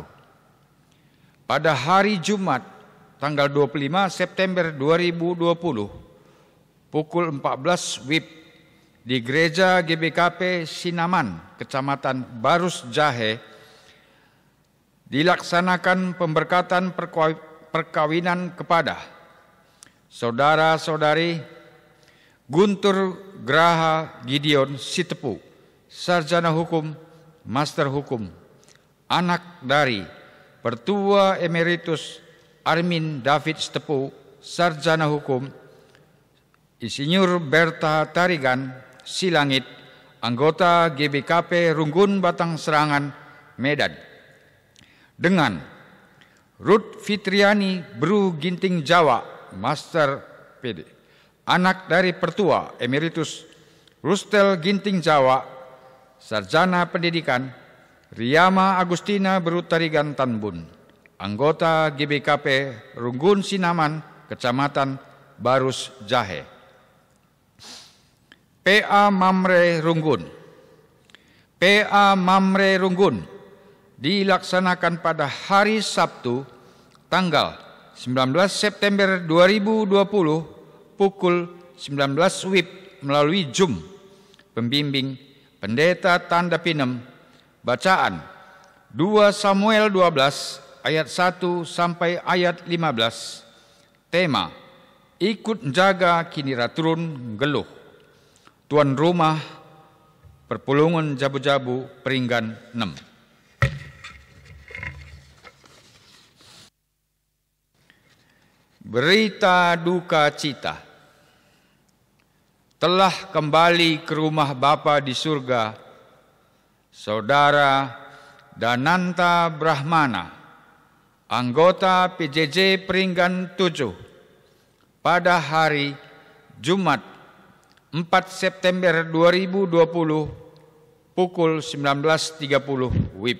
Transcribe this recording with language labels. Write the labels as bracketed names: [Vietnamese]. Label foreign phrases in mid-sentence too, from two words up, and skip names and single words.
[Indonesian] Pada hari Jumat, tanggal 25 September 2020, pukul 14 WIB di Gereja GBKP Sinaman, Kecamatan Barus Jahe, dilaksanakan pemberkatan perkawinan kepada saudara-saudari Guntur Graha Gideon Sitepu, Sarjana Hukum, Master Hukum, anak dari Pertua Emeritus Armin David Sitepu, Sarjana Hukum, Insinyur Berta Tarigan Silangit, anggota GBKP Runggun Batang Serangan, Medan, dengan Ruth Fitriani Bru Ginting Jawa, Master PD, anak dari Pertua Emeritus Rustel Ginting Jawa, Sarjana Pendidikan, Riyama Agustina Bru Tarigan Tanbun, anggota GBKP Runggun Sinaman, Kecamatan Barus Jahe. PA Mamre Runggun. PA Mamre Runggun dilaksanakan pada hari Sabtu tanggal 19 September 2020 pukul 19 WIB melalui Zoom. Pembimbing Pendeta Tanda Pinem. Bacaan 2 Samuel 12 ayat 1 sampai ayat 15. [Batak Karo] Tema ikut jaga kini raturun geluh. [Indonesian] Tuan rumah Perpulungan Jabu-Jabu Peringgan 6. Berita duka cita. Telah kembali ke rumah Bapa di surga Saudara Dananta Brahmana, anggota PJJ Peringgan 7, pada hari Jumat 4 September 2020 pukul 19.30 WIB.